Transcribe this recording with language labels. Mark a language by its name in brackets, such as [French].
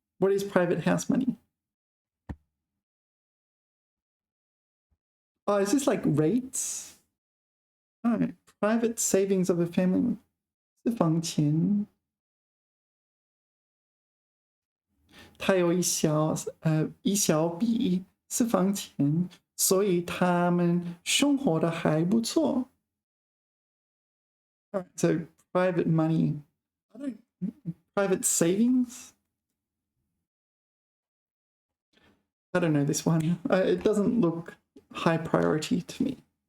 [English] What is private house money? Oh, is this like rates? Oh, private savings of a family. [Chinese] 私房钱它有一小笔私房钱，所以他们生活的还不错。 [English] All right, so private money. Private savings? I don't know this one. It doesn't look high priority to me.